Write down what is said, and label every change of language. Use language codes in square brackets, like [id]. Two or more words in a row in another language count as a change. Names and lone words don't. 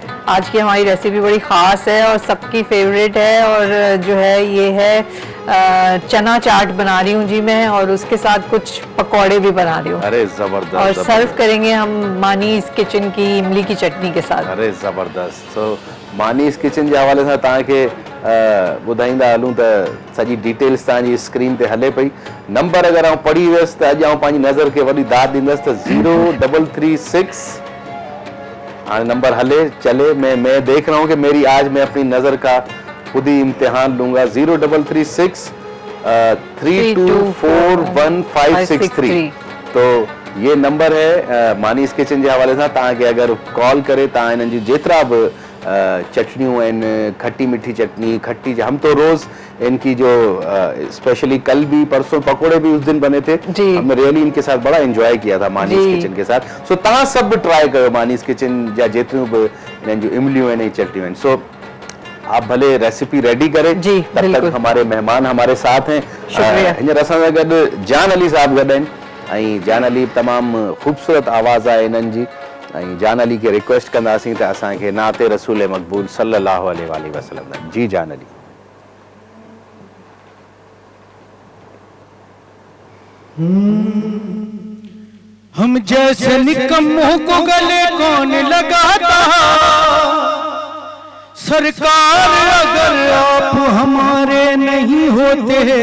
[ur] آج کی ہماری ریسیپی بڑی خاص ہے اور سب کی فیورٹ ہے، اور جو ہے یہ ہے چنا چاٹ بنا رہی ہوں جی میں، اور اس کے ساتھ کچھ پکوڑے بھی بنا رہی ہوں. ارے زبردست. اور سرو کریں گے ہم मानीस किचन کی املی کی چٹنی کے ساتھ। ارے زبردست. [sd] तो मानीस किचन के हवाले सां तव्हांखे ॿुधाईंदा हलूं त सॼी डिटेल्स तव्हांजी स्क्रीन ते हले पई। नंबर अगर आउं पढ़ी वियुसि त अॼु आउं पंहिंजी नज़र खे वॾी दाद ॾींदुसि त 0336 हाँ नंबर हले चले। [ur] میں دیکھ رہا ہوں کہ میری آج میں اپنی نظر کا خود ہی امتحان لوں گا. 0336 3241563। تو یہ نمبر ہے मानीस किचन کے حوالے سان। [sd] तव्हांखे अगर कॉल करे तव्हां इन्हनि जी जेतिरा बि चटनियों आहिनि, [ur] کھٹی میٹھی چٹنی، کھٹی، ہم تو روز ان کی جو اسپیشلی کل بھی پرسوں پکوڑے بھی اس دن بنے تھے، ہم نے ریئلی ان کے ساتھ بڑا انجوائے کیا تھا मानीस किचन کے ساتھ। [sd] सो तव्हां सब ट्राई करो मानीस किचन जा जेतिरियूं बि इन्हनि जूं इमलियूं आहिनि, चटनियूं आहिनि। [ur] سو آپ بھلے ریسیپی ریڈی کریں، تب تک ہمارے مہمان ہمارے ساتھ ہیں. [sd] हींअर असां सां गॾु जान अली साहब गॾु आहिनि, ऐं जान अली तमामु ख़ूबसूरत आवाज़ आहे इन्हनि जी, ऐं जान अली के रिक्वेस्ट कंदासीं त असांखे नाते रसूल मक़बूल [ar] صلى الله عليه وسلم. [sd] जी जान अली। [ur] ہم جیسے نکموں کو گلے کون لگاتا، سرکار اگر آپ ہمارے نہیں ہوتے